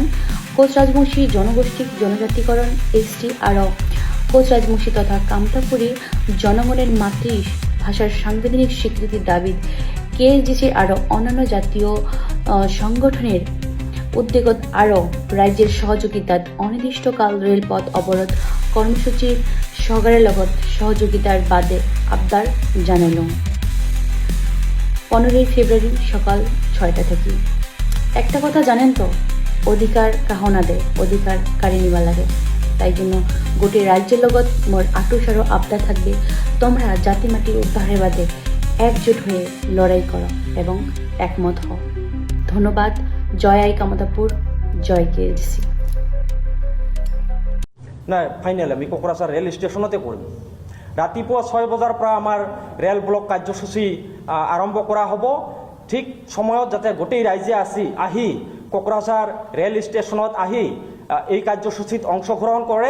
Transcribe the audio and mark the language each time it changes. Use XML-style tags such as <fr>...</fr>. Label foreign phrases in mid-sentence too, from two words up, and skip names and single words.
<rkt>কোচ রাজবংশী জনগোষ্ঠীর জনজাতিকরণ ST আরও কোচ রাজবংশী তথা কামতাপুরী জনগণের মাতৃভাষার সাংবিধানিক স্বীকৃতির দাবি কেএসডিসির আরও অন্যান্য জাতীয় সংগঠনের উদ্যোগত আরও রাজ্যের সহযোগিতাত অনির্দিষ্টকাল রেলপথ অবরোধ কর্মসূচির সরকারের লগত সহযোগিতার বাদে আবদার জানাইল 15 ফেব্রুয়ারি সকাল 6টা থেকে। একটা কথা জানেন তো, অধিকার কাহনা দে অধিকার কারি নিবা লাগে। তাই জন্য গোটে রাজ্যের লগত মোর আটুসারো আবদার থাকবে, তোমরা জাতি মাটি উদ্ধারের বাদে একজোট হয়ে লড়াই করো এবং একমত হও। ধন্যবাদ। জয় আই কামতাপুর জয় কেজিসি।</rkt> <as>নাই ফাইনেল আমি কোকৰাঝাৰ ৰেল ষ্টেচনতে কৰিম। ৰাতিপুৱা 6 বজাৰ পৰা আমাৰ ৰেল ব্লক কাৰ্যসূচী আৰম্ভ কৰা হ'ব। ঠিক সময়ত যাতে গোটেই ৰাইজে আহি কোকৰাঝাৰ ৰেল ষ্টেচনত আহি এই কাৰ্যসূচীত অংশগ্ৰহণ কৰে।</as>